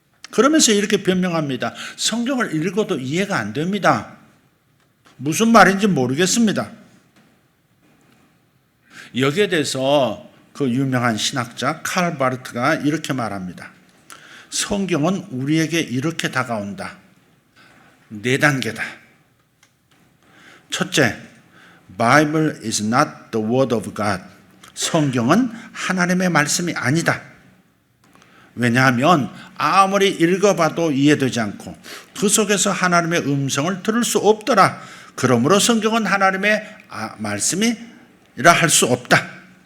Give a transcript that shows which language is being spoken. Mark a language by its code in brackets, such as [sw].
[ko] 그러면서 이렇게 변명합니다. 성경을 읽어도 이해가 안 됩니다. 무슨 말인지 모르겠습니다. 여기에 대해서 그 유명한 신학자 칼 바르트가 이렇게 말합니다. 성경은 우리에게 이렇게 다가온다. 4단계다. 첫째, [en] Bible is not the word of God. [ko] 성경은 하나님의 말씀이 아니다. 왜냐하면 아무리 읽어봐도 이해되지 않고 그 속에서 하나님의 음성을 들을 수 없더라. 그러므로 성경은 하나님의 말씀이라 할 수 없다.